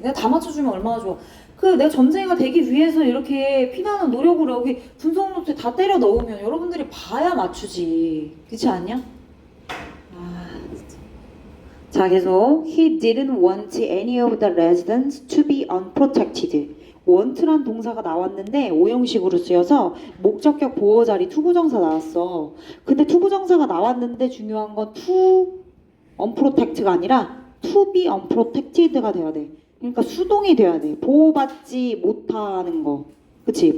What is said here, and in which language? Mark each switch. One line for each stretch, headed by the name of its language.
Korean: 내가 다 맞춰주면 얼마나 좋아. 내가 점쟁이가 되기 위해서 이렇게 피나는 노력으로 여기 분석 노트에 다 때려 넣으면 여러분들이 봐야 맞추지. 그렇지 않냐? 진짜. 자, 계속
English: He didn't want any of the residents to be unprotected.
Korean: want란 동사가 나왔는데 오형식으로 쓰여서 목적격 보호 자리 투부정사 나왔어. 근데 투부정사가 나왔는데 중요한 건 to unprotected가 아니라 to be unprotected가 돼야 돼. 그러니까 수동이 돼야 돼. 보호받지 못하는 거. 그치?